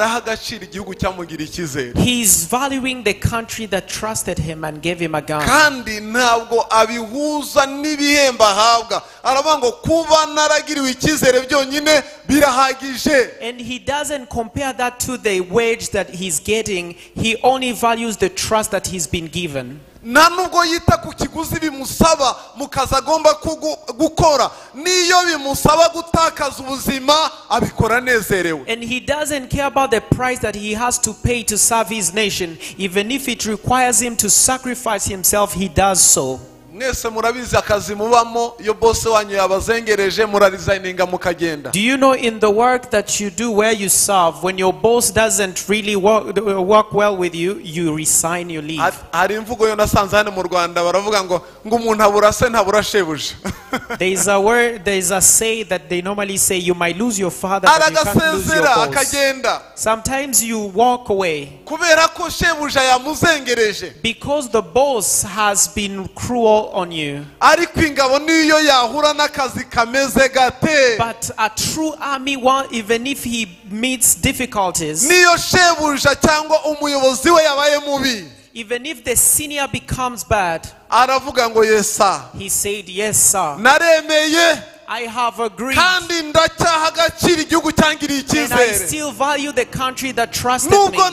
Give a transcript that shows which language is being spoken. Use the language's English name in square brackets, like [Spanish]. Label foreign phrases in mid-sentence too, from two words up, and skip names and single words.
[English] He's valuing the country that trusted him and gave him a gun. And he doesn't compare that to the wage that he's getting. He only values the trust that he's been given. [Kinyarwanda] Nanubwo yita ku kiguzi bimusaba mukaza agomba gukora niyo bimusaba gutakaza ubuzima abikora nezerewe. [English] And he doesn't care about the price that he has to pay to serve his nation. Even if it requires him to sacrifice himself, he does so. [Kinyarwanda] Mwese murabizi akazi mubamo iyo boss wanyu yabazengereje murarisigninga mukagenda. [English] Do you know in the work that you do where you serve, when your boss doesn't really work well with you, you resign, you leave? [Kinyarwanda] Hari imvugo yo nasanze hano mu Rwanda baravuga ngo umuntu abura se ntabura shebuja. [English] There is a word, there is a say that they normally say, you might lose your father but you can't lose your boss. Sometimes you walk away [Kinyarwanda] kubera ko shebuja yamuzengereje, [English] because the boss has been cruel on you. But a true army, even if he meets difficulties, even if the senior becomes bad, he said, yes sir, I have agreed, and I still value the country that trusted me.